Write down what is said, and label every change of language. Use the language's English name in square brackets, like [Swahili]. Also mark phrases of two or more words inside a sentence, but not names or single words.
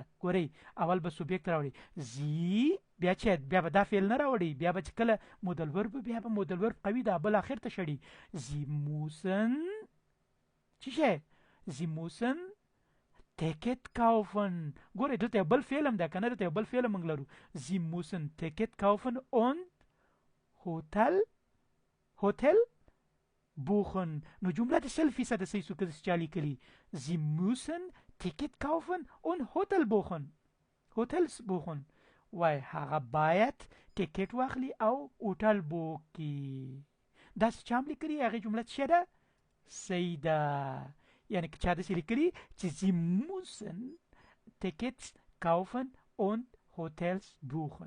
[Pashto] ګورئ اول به سوبیکت راوړي زی بیا چې بیا به دا فعل نه راوړي بیا به چې کله [German] Modal Verb [Pashto] بیا به [German] Modal Verb [Pashto] قوي ده بل اخر ته شړي [German] Sie müssen [Pashto] چی شه [German] Sie müssen Ticket kaufen. [Pashto] ګورئ دلته بل فعل هم ده کنه دلته بل فعل موږ لرو [German] Sie müssen Ticket kaufen und Hotel buchen. [Pashto] نو جمله د 100% صحیح سو کده چالي کلی [German] Sie müssen Ticket kaufen und Hotel buchen Hotels buchen. [Pashto] وای هغه باید ټیکټ واخلي او هوټل بوکي. دا څه چام لیکلي هغه جمله څه ده صحیح ده. یعنی که چا داسې لیکلي چې [German] Sie müssen Tickets kaufen und Hotels buchen.